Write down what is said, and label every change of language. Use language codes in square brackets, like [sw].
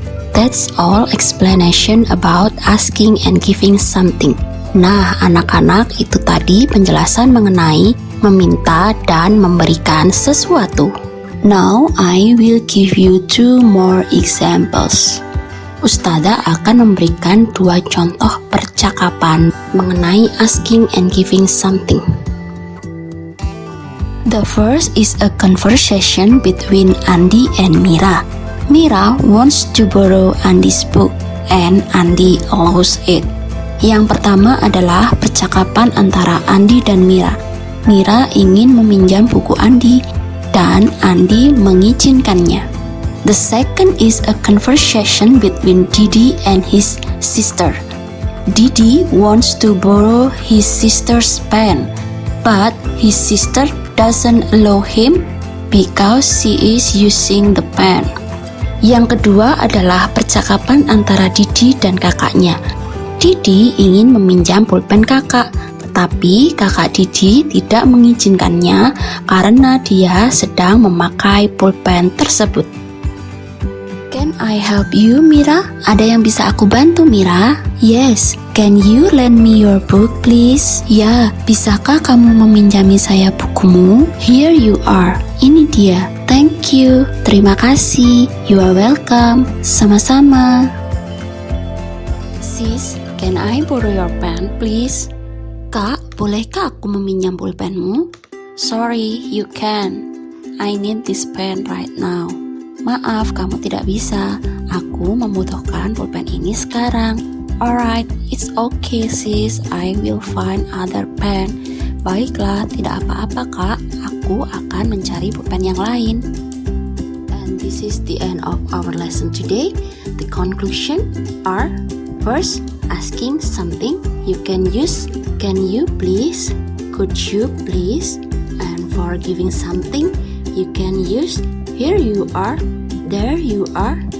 [en] That's all explanation about asking and giving something. [id] Nah, anak-anak, itu tadi penjelasan mengenai meminta dan memberikan sesuatu. [en] Now, I will give you 2 more examples. [id] Ustazah akan memberikan 2 contoh percakapan mengenai [en] asking and giving something. The first is a conversation between Andi and Mira. Mira wants to borrow Andi's book and Andi allows it. [id] Yang pertama adalah percakapan antara Andi dan Mira. Mira ingin meminjam buku Andi dan Andi mengizinkannya. [en] The second is a conversation between Didi and his sister. Didi wants to borrow his sister's pen, but his sister doesn't allow him because she is using the pen. [id] Yang kedua adalah percakapan antara Didi dan kakaknya. Didi ingin meminjam pulpen kakak, tetapi kakak Didi tidak mengizinkannya karena dia sedang memakai pulpen tersebut. [en] Can I help you, Mira? [id] Ada yang bisa aku bantu, Mira? [en] Yes. Can you lend me your book, please? [id] Ya, bisakah kamu meminjami saya bukumu? [en] Here you are. [id] Ini dia. [en] Thank you. [id] Terima kasih. [en] You are welcome. [id] Sama-sama. [en] Sis, can I borrow your pen, please? [id] Kak, bolehkah aku meminjam pulpenmu? [en] Sorry, you can. I need this pen right now. [id] Maaf, kamu tidak bisa. Aku membutuhkan pulpen ini sekarang. [en] Alright, it's okay sis. I will find other pen. [id] Baiklah, tidak apa-apa kak. Aku akan mencari pulpen yang lain. [en] And this is the end of our lesson today. The conclusion are: first, asking something you can use can you please, could you please, and for giving something you can use here you are, there you are.